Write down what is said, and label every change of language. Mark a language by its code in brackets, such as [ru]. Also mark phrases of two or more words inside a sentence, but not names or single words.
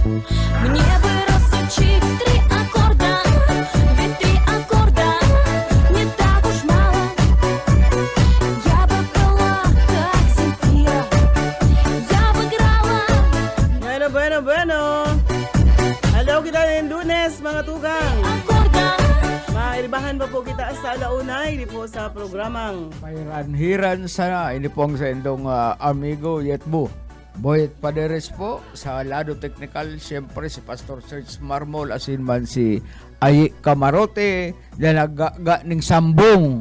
[ru] Мне бы разучить 3 аккорда, ведь 3 аккорда не так уж мало. Я бы пела, как Земфира. Я бы играла. [bik] Bueno. Hello kita ng Lunes mga tugang. [ru] Аккорда. [bik] Mairibahan pa po kita sa alaunay, di po sa programang Pairan-hiran sana. Ini po ang sa indong amigo Yetbo. Boyet Paderes po sa lado technical. Siyempre si Pastor Serge Marmol asin man si Ayi Camarote na nagga ning sambong.